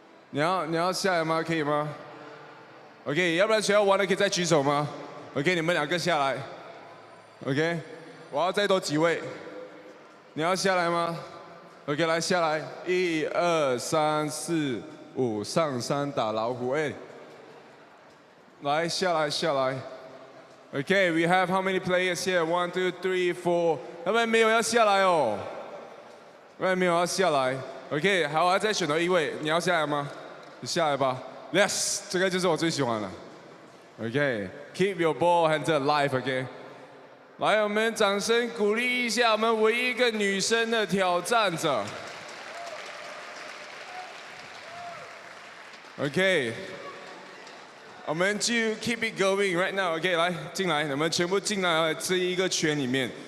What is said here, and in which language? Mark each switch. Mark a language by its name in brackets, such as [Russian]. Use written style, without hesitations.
[Chinese] 你要下来吗？可以吗 ？OK， 要不然谁要玩的可以再举手吗 ？OK， 你们2个下来。 OK， 我要再多几位。你要下来吗 ？OK， 来下来，1、2、3、4、5，上山打老虎，哎，来下来。 [English] OK，we have how many players here? [Chinese] 1, 2, 3, 4。 要不然没有要下来哦。没有要下来 ，OK， 好，我要再选到1位，你要下来吗？你下来吧 ，Yes， 这个就是我最喜欢的 ，OK， [English] Keep your ball hands alive， [Chinese] OK， 来，我们掌声鼓励一下我们唯一一个女生的挑战者 ，OK， 我们就 [English] keep it going right now， [Chinese] OK， 来进来，你们全部进来这一个圈里面。